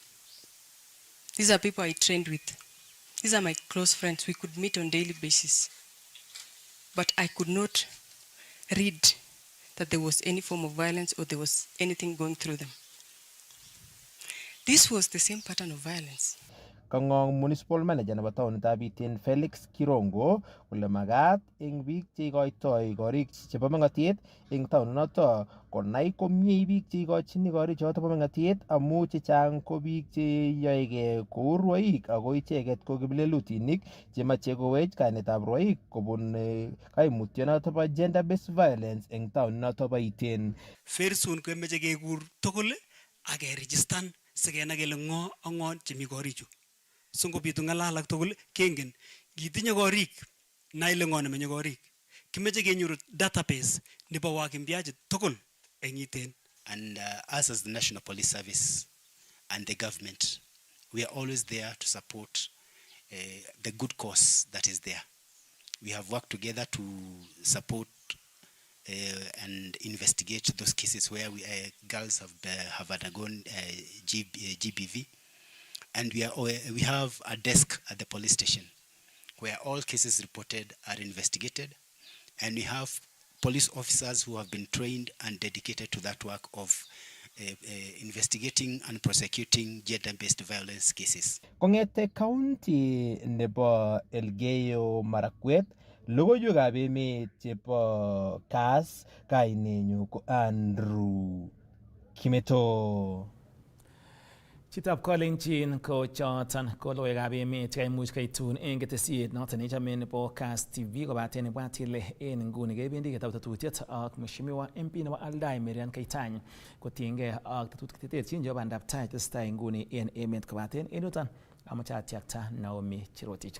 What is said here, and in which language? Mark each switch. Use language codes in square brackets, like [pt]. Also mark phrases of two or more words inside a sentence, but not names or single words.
[en] These are people I trained with. These are my close friends. We could meet on a daily basis. But I could not read that there was any form of violence or there was anything going through them. This was the same pattern of violence. [kln] Kangong [en] municipal manager [kln] nebo taonitab Iten Felix Kirongo kole magat eng biik cheikoitoi korik chebo meng'otiet eng taoninoto konai komie biik cheikochini korik choto bo meng'otiet amu chechang ko biik cheyoegei kou rwoik ako icheget ko kiplelutinik chemache kowech kainetab rwoik kobun kaimutionoto bo [en] gender based violence [kln] eng taoninoto bo Iten. [en] Very soon [kln] kemeche kekur tugul ak keregistan sikenai kele ng'o ak ng'o chemi korichu. So ngobitu ng'alal ak tugul kengen kitinye korik nai ile ng'o nemenye korik. Kimeche kenyoru database nebo wakimbiaji tugul eng Iten. [en] And us as the National Police Service and the government, we are always there to support the good cause that is there. We have worked together to support and investigate those cases where girls have undergone GBV. And we have a desk at the police station where all cases reported are investigated. And we have police officers who have been trained and dedicated to that work of investigating and prosecuting gender-based violence cases. [kln] Kongete county nebo Elgeyo Marakwet, logoiwekab emet chebo Kass, kainenyu ko Andrew Kimeto. Chitab Kalenjin ko choton ko logoiwekab emet chekaimuch kaitun eng ketesiet noton nechome nebo Kass TV kobaten ibwat ile en nguni kebendi ketou tetutiet ak Mheshimiwa MP nebo Aldai Marian Keitany kotiengei ak tetutik cheterchin chebo bandab tai tesetai nguni en emet kobaten en yuton amoche atiakta Naomi Chirotich.